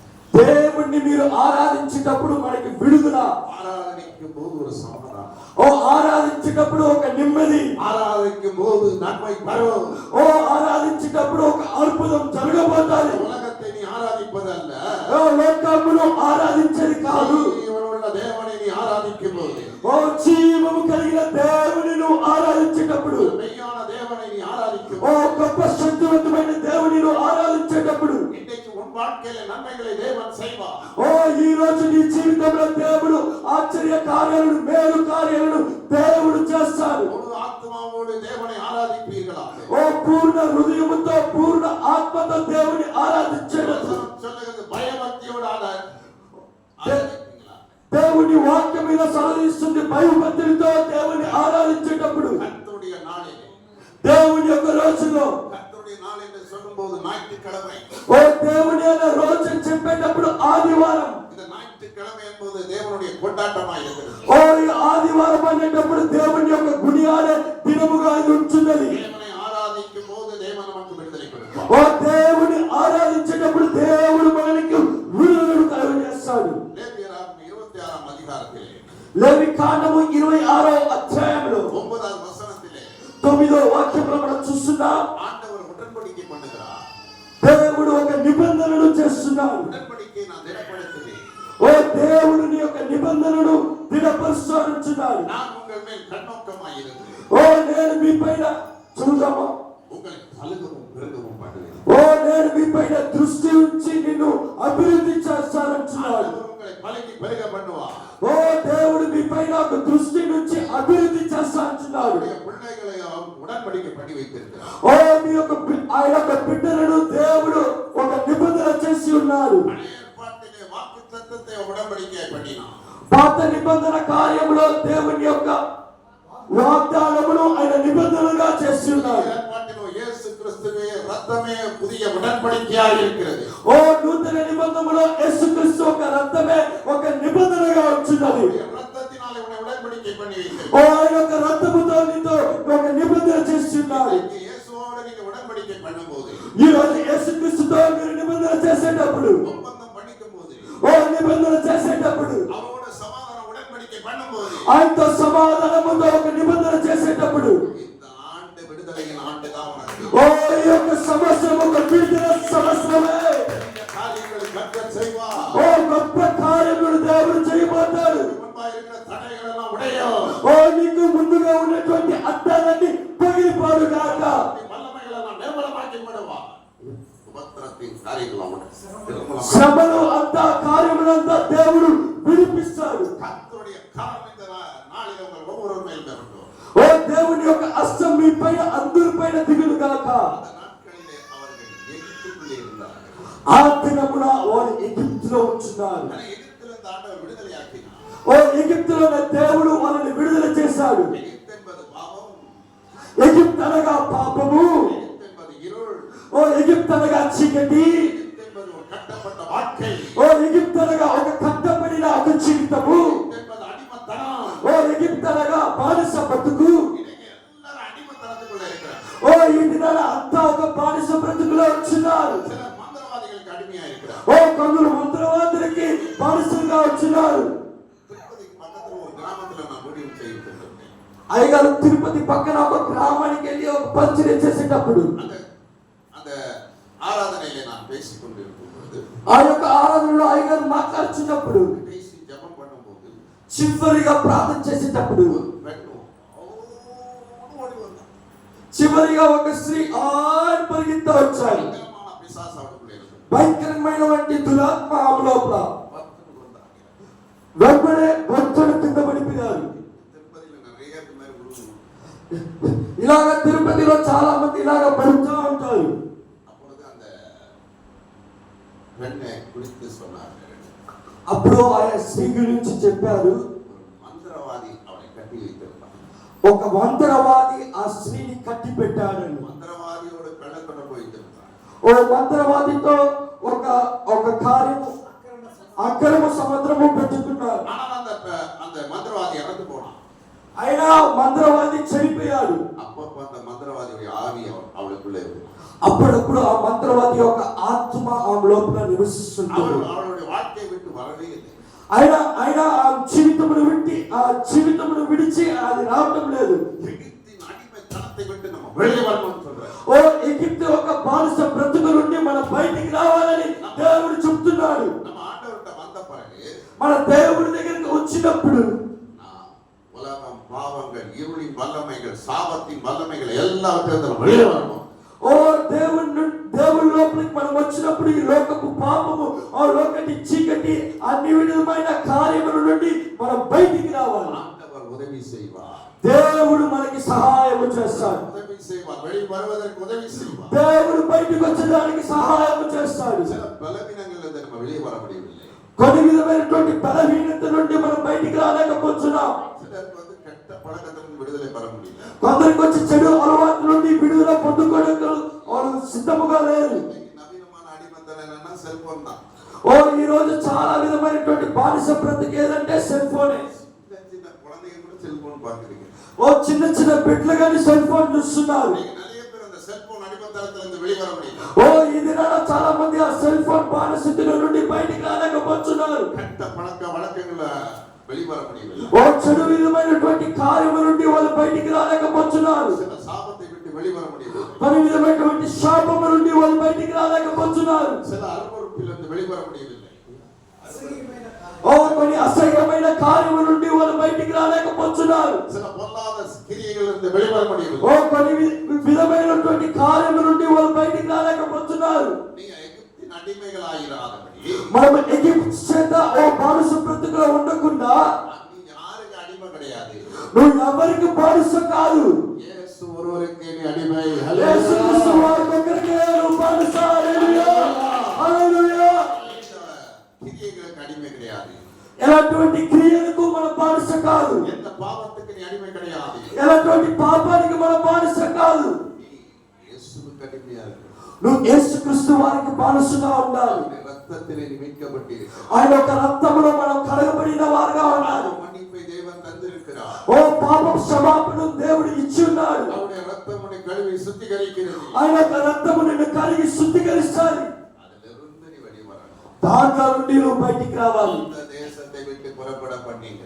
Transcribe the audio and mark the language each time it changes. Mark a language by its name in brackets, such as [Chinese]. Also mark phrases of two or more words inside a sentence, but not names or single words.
[Telugu] దేవుణ్ణి మీరు ఆరాధించేటప్పుడు మనకి విడుదల. [Tamil] ஆராதனைக்கும் போது ஒரு சமாதானம், [Telugu] ఓ ఆరాధించేటప్పుడు ఒక నెమ్మది, [Tamil] ஆராதிக்கும் போது நன்மை வரும். [Telugu] ఓ ఆరాధించేటప్పుడు ఒక అద్భుతం జరగబోతుంది. [Tamil] உலகத்தை நீ ஆராதிப்பதல்ல, [Telugu] ఓ లోకమును ఆరాధించేది కాదు, [Tamil] జీవముள்ள தேவனை நீ ஆராதிக்கும் போது, [Telugu] ఓ జీవము కలిగిన దేవుని నువ్వు ఆరాధించేటప్పుడు, [Tamil] மெய்யான தேவனை நீ ஆராதிக்கும் ఓ போது, [Telugu] గొప్ప శక్తివంతమైన దేవుని నువ్వు ఆరాధించేటప్పుడు, [Tamil] இன்றைக்கு உன் வாழ்க்கையில நன்மைகளை தேவன் செய்வார். [Telugu] ఓ ఈ రోజు నీ జీవితంలో దేవుడు ఆశ్చర్య కార్యాలను, మేలు కార్యాలను దేవుడు చేస్తాడు. [Tamil] முழு ஆத்மாவோடு தேவனை ஆராதிப்பீர்களா? [Telugu] ఓ పూర్ణ హృదయముతో, పూర్ణ ఆత్మతో దేవుని ఆరాధించేటప్పుడు, [Tamil] சொல்லுகிறது பயபக்தியோடு ஆராதிப்பீங்களா? [Telugu] దేవుని వాక్యం మీద సలహిస్తుంది. భయభక్తులతో దేవుని ఆరాధించేటప్పుడు, [Tamil] கர்த்தருடைய நாளிலே, [Telugu] దేవుని యొక్క రోజులో, [Tamil] கர்த்தருடைய நாள் என்று சொல்லும்போது ஞாயிற்றுக்கிழமை, [Telugu] ఓ దేవుని అనే రోజు చెప్పేటప్పుడు ఆదివారం, [Tamil] இந்த ஞாயிற்றுக்கிழமை என்பது தேவனுடைய கொண்டாட்டமாய் இருக்கிறது. [Telugu] ఓ ఈ ఆదివారం అనేటప్పుడు దేవుని యొక్క గుడియాడే దినముగా ఇది ఉంటున్నది. [Tamil] தேவனை ஆராதிக்கும் போது தேவன் நமக்கு விடுதலை கொடுப்பார். [Telugu] ఓ దేవుని ఆరాధించేటప్పుడు దేవుడు మనకి విడుదలను కలుగజేస్తాడు. [Tamil] லேவியராகமம் 26ஆம் அதிகாரத்திலே [Telugu] లేవి కాండము 26వ అధ్యాయంలో [Tamil] 9வது வசனத்திலே [Telugu] 9వ వాక్యంలో మనం చూస్తున్నాం. [Tamil] ஆண்டவர் உடன்படிக்கை பண்ணுகிறார். [Telugu] దేవుడు ఒక నిబంధనను చేస్తున్నాడు. [Tamil] உடன்படிக்கை நான் திடப்படுத்துவேன். [Telugu] ఓ దేవుడు నీ యొక్క నిబంధనను దిఢపరుస్తున్నాడు. [Tamil] நான் உங்கள் மேல் கண்ணோக்கமாய் இருந்து [Telugu] ఓ నేను మీ పైన చూద్దామా, [Tamil] உங்களை பலுகவும் பெருகவும் பண்ணுவேன். [Telugu] ఓ నేను మీ పైన దృష్టి ఉంచి నిన్ను అభివృద్ధి చేస్తానంటున్నాడు. [Tamil] ஆண்டவர் உங்களை பலுகி பெருக பண்ணுவார். [Telugu] ఓ దేవుడు మీ పైన ఒక దృష్టి నుంచి అభివృద్ధి చేస్తానంటున్నాడు. [Tamil] அவருடைய பிள்ளைகளை அவர் உடன்படிக்கை பண்ணி வைத்திருக்கிறார். [Telugu] ఓ మీ యొక్క ఆయన యొక్క బిడ్డలను దేవుడు ఒక నిబంధన చేసి ఉన్నాడు. [Tamil] பழைய ஏற்பாட்டிலே வாக்குத்தத்தத்தை உடன்படிக்கை பண்ணினார். [Telugu] పాత నిబంధన కార్యములో దేవుని యొక్క వాగ్దానమును ఆయన నిబంధనగా చేసి ఉన్నాడు. [Tamil] ஏற்பாட்டிலோ இயேசு கிறிஸ்துவே ரத்தமே புதிய உடன்படிக்கையாக இருக்கிறது. [Telugu] ఓ నూతన నిబంధనలో యేసుక్రీస్తు ఒక రక్తమే ఒక నిబంధనగా ఉంచున్నది. [Tamil] ரத்தத்தினாலே உன்னை உடன்படிக்கை பண்ணி வைத்திருக்கிறார். [Telugu] ఓ ఆయన యొక్క రక్తముతో నీతో ఒక నిబంధన చేసి ఉన్నాడు. [Tamil] இயேசுவோடு நீங்க உடன்படிக்கை பண்ணும்போது, [Telugu] ఈ రోజు యేసుక్రీస్తుతో మీరు నిబంధన చేసేటప్పుడు, [Tamil] ஒப்பந்தம் பண்ணிக்கும் போது, [Telugu] ఓ నిబంధన చేసేటప్పుడు, [Tamil] அவரோட சமாதான உடன்படிக்கை பண்ணும்போது, [Telugu] ఆయనతో సమాధానముతో ఒక నిబంధన చేసేటప్పుడు, [Tamil] இந்த ஆண்டு விடுதலையின் ஆண்டு தான் உனக்கு. [Telugu] ఓ ఈ యొక్క సంవత్సరం ఒక విడుదల సంవత్సరమే. [Tamil] இந்த காரியங்களை கர்த்தர் செய்வார். [Telugu] ఓ గొప్ప కార్యములు దేవుడు చేయబోతాడు. [Tamil] முன்பா இருக்கிற தடைகள் எல்லாம் உடையும். [Telugu] ఓ నీకు ముందుగా ఉన్నటువంటి అడ్డాలన్నీ పగిలిపోడు గాక. [Tamil] நீ வல்லமைகளை எல்லாம் நிர்மலமாக்கி விடுவார். உபத்திரத்தின் காரியங்களை உனக்கு [Telugu] శ్రమలు అంతా, కార్యములంతా దేవుడు విడిపిస్తాడు. [Tamil] கர்த்தருடைய கரம் இந்த நாளில் உங்கள் ஒவ்வொருவர் மேல் வரட்டும். [Telugu] ఓ దేవుని యొక్క హస్తం మీ పైన అందరి పైన దిగులు గాక. [Tamil] அந்த நாட்களிலே அவர்கள் எகிப்துக்குள்ளே இருந்தார்கள். [Telugu] ఆ దినమున వారు ఎగిప్తులో ఉంటున్నారు. [Tamil] ஆனா எகிப்திலிருந்து ஆண்டவர் விடுதலை ஆக்கினார். [Telugu] ఓ ఎగిప్తులోనే దేవుడు వాళ్ళని విడుదల చేశాడు. [Tamil] எகிப்து என்பது பாவம், [Telugu] ఎగిప్తు అనగా పాపము, [Tamil] எகிப்து என்பது இருள், [Telugu] ఓ ఎగిప్తు అనగా చీకటి, [Tamil] எகிப்து என்பது ஒரு கட்டப்பட்ட வாழ்க்கை, [Telugu] ఓ ఎగిప్తు అనగా ఒక కట్టబడిన ఒక జీవితము, [Tamil] எகிப்து என்பது அடிமைத்தனம். [Telugu] ఓ ఎగిప్తు అనగా బానిస బతుకు. [Tamil] இன்னைக்கு எல்லாரும் அடிமைத்தனத்துக்குள்ள இருக்கிறாங்க. [Telugu] ఓ ఈ దినాల అంతా ఒక బానిస బ్రతుకులో వచ్చినారు. [Tamil] சிலர் மந்திரவாதிகளுக்கு அடிமையா இருக்கிறார். [Telugu] ఓ కొందరు మంత్రవాదులకి బానిసలుగా వచ్చినారు. [Tamil] திருப்பதிக்கு பக்கத்துல ஒரு கிராமத்துல நான் ஊழியம் செய்துட்டு இருந்தேன். [Telugu] అయ్యగారు తిరుపతి పక్కన ఒక గ్రామానికి వెళ్ళి ఒక పరిచయం చేసేటప్పుడు, [Tamil] அந்த அந்த ஆராதனையிலே நான் பேசிக் கொண்டிருக்கும் பொழுது, [Telugu] ఆ యొక్క ఆరాధనలో అయ్యగారు మాట్లాడుతున్నప్పుడు, [Tamil] கடைசி ஜெபம் பண்ணும்போது [Telugu] చివరిగా ప్రార్థన చేసేటప్పుడు [Tamil] ஒரு பெண் ஓடி வந்தா. [Telugu] చివరిగా ఒక స్త్రీ పరిగెత్తా వచ్చారు. [Tamil] பயங்கரமான பிசாசு அவளுக்குள்ளே இருந்தது. [Telugu] భయంకరమైనటువంటి దురాత్మ ఆమె లోపల [Tamil] பத்துக்கு வந்தாங்க. [Telugu] వెంబడే భక్తుడు కింద పడిపోయారు. [Tamil] திருப்பதியில நிறைய இந்த மாதிரி விழுந்து. [Telugu] ఇలాగ తిరుపతిలో చాలా మంది ఇలాగ పడుతూ ఉంటారు. [Tamil] அப்பொழுது அந்த பெண்ணை குறித்து சொன்னார்கள். [Telugu] అప్పుడు ఆయన స్త్రీ గురించి చెప్పారు. [Tamil] ஒரு மந்திரவாதி அவளை கட்டி வைத்திருந்தான். [Telugu] ఒక మంత్రవాది ఆ స్త్రీని కట్టి పెట్టాడని. [Tamil] மந்திரவாதியோடு கள்ளத்தொடர்பு வைத்திருந்தான். [Telugu] ఓ మంత్రవాదితో ఒక ఒక కార్యము, అక్రమ సముద్రము పెట్టుకున్నారు. [Tamil] ஆனால் அந்த மந்திரவாதி இறந்து போனான். [Telugu] అయినా మంత్రవాది చనిపోయాడు. [Tamil] அப்பப்ப அந்த மந்திரவாதியுடைய ஆவி அவளுக்குள்ளே இருக்கு. [Telugu] అప్పుడప్పుడు ఆ మంత్రవాది యొక్క ఆత్మ ఆమె లోపల నివసిస్తుంది. [Tamil] அவளுடைய வாழ்க்கையை விட்டு வரவே இல்லை. [Telugu] ఆయన ఆ జీవితమును విడిచి అది రావటం లేదు. [Tamil] எகிப்தின் அடிமைத்தனத்தை விட்டு நம்ம வெளியே வரணும்னு சொல்றாரு. [Telugu] ఓ ఎగిప్తు ఒక బానిస బ్రతుకు నుండి మనం బయటికి రావాలని దేవుడు చెప్తున్నాడు. [Tamil] நம்ம ஆண்டவர்கிட்ட வந்த பிறகு [Telugu] మన దేవుడి దగ్గరికి వచ్చినప్పుడు [Tamil] உலகம், பாவங்கள், இருளின் வல்லமைகள், சாபத்தின் வல்லமைகள் எல்லாவற்றையும் வெளியே வரணும். [Telugu] ఓ దేవుడి లోపలికి మనం వచ్చినప్పుడు ఈ లోకపు పాపము, ఆ లోకటి చీకటి, అన్ని విధమైన కార్యముల నుండి మనం బయటికి రావాలి. [Tamil] ஆண்டவர் உதவி செய்வார். [Telugu] దేవుడు మనకి సహాయం చేస్తాడు. [Tamil] உதவி செய்வார். வெளியே வருவதற்கு உதவி செய்வார். [Telugu] దేవుడు బయటికి వచ్చడానికి సహాయం చేస్తాడు. [Tamil] சில பலவீனங்கள்ல இருந்து நம்ம வெளியே வர முடியவில்லை. [Telugu] కొన్ని విధమైనటువంటి బలహీనత నుండి మనం బయటికి రాలేకపోతున్నాం. [Tamil] சிலருக்கு கெட்ட பழக்கத்திலிருந்து விடுதலை பெற முடியல. [Telugu] కొందరికి వచ్చి చెడు అలవాట్ల నుండి విడుదల పొందుకోవడానికి వాళ్ళు సిద్ధముగా లేరు. [Tamil] நவீனமான அடிமத்தனம் என்னன்னா செல்போன் தான். [Telugu] ఓ ఈ రోజు చాలా విధమైనటువంటి బానిస బ్రతుకు ఏదంటే సెల్ ఫోనే. [Tamil] சின்ன குழந்தைங்க கூட செல்போன் பார்க்குறீங்க. [Telugu] ఓ చిన్న చిన్న బిడ్డలు కానీ సెల్ ఫోన్ చూస్తున్నారు. [Tamil] நிறைய பேர் அந்த செல்போன் அடிமத்தனத்துல இருந்து வெளியே வர முடியல. [Telugu] ఓ ఈ దినాన చాలా మంది ఆ సెల్ ఫోన్ బానిసత్వం నుండి బయటికి రాలేకపోతున్నారు. [Tamil] கெட்ட பழக்க வழக்கங்கள வெளியே வர முடியவில்லை. [Telugu] ఓ చెడు విధమైనటువంటి కార్యము నుండి వాళ్ళు బయటికి రాలేకపోతున్నారు. [Tamil] சில சாபத்தை விட்டு வெளியே வர முடியவில்லை. [Telugu] పలు విధమైనటువంటి శాపము నుండి వాళ్ళు బయటికి రాలేకపోతున్నారు. [Tamil] சில அருவருப்பிலிருந்து வெளியே வர முடியவில்லை. [Telugu] ఓ కొన్ని అసహ్యమైన కార్యము నుండి వాళ్ళు బయటికి రాలేకపోతున్నారు. [Tamil] சில பொல்லாத கிரியைகளிலிருந்து வெளியே வர முடியவில்லை. [Telugu] ఓ కొన్ని విధమైనటువంటి కార్యము నుండి వాళ్ళు బయటికి రాలేకపోతున్నారు. [Tamil] நீங்க எகிப்தின் அடிமைகளாயிராதபடி [Telugu] మనం ఎగిప్తు చేత ఓ బానిస బ్రతుకులో ఉండకుండా [Tamil] நீங்க யாருக்கு அடிமை கிடையாது. [Telugu] నువ్వు ఎవరికి బానిస కాదు. [Tamil] இயேசு ஒருவருக்கே நீ அடிமை. [Telugu] యేసుక్రీస్తు వారికి ఒక్కరికే నువ్వు బానిస. హల్లెలూయా హల్లెలూయా. [Tamil] கிரியைகளுக்கு அடிமை கிடையாது. [Telugu] ఎలాంటి క్రియలకు మనం బానిస కాదు. [Tamil] எந்த பாவத்துக்கு நீ அடிமை கிடையாது. [Telugu] ఎలాంటి పాపానికి మనం బానిస కాదు. [Tamil] இயேசுவுக்கு அடிமையா இருக்கு. [Telugu] నువ్వు యేసుక్రీస్తు వారికి బానిసగా ఉండాలి. [Tamil] ரத்தத்திலே நீ மீட்கப்பட்டிருக்கிறாய். [Telugu] ఆయన ఒక రక్తములో మనం కడగబడిన వారుగా ఉండాలి. [Tamil] மன்னிப்பை தேவன் தந்திருக்கிறார். [Telugu] ఓ పాప క్షమాపణ దేవుడు ఇచ్చి ఉన్నాడు. [Tamil] அவருடைய ரத்தம் உன்னை கழுவி சுத்திகரிக்கிறது. [Telugu] ఆయన యొక్క రక్తము నిన్ను కడిగి శుద్ధీకరిస్తాడు. [Tamil] அதிலிருந்து நீ வெளியே வரணும். [Telugu] దాంట్లో నుండి నువ్వు బయటికి రావాలి. [Tamil] இந்த தேசத்தை விட்டு புறப்பட பண்ணீங்க.